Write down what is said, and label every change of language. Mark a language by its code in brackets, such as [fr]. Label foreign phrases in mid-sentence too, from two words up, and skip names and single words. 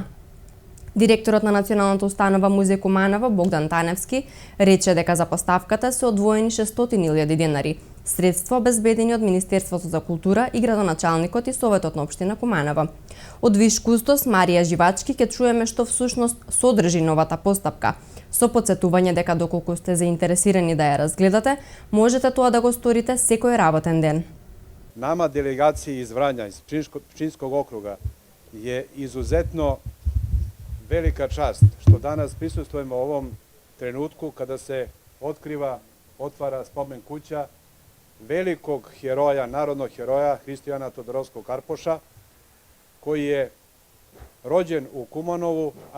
[mk] Директорот на Националната установа Музеј Куманово Богдан Таневски рече дека за поставката се одвоени 600.000 денари, средства обезбедени од Министерството за култура и градоначалникот и Советот на општина Куманово. Од виш кустос Марија Живачки ќе чуеме што всушност содржи новата постапка. Со потсетување дека доколку сте заинтересирани да ја разгледате, можете тоа да го сторите секој работен ден. [sr] Nama delegaciji iz Vranja, iz Pčinskog okruga je izuzetno velika čast što danas prisustvujemo ovom trenutku kada se otvara spomen kuća velikog heroja, narodnog heroja Hristijana Todorovskog Karpoša, koji je rođen u Kumanovu,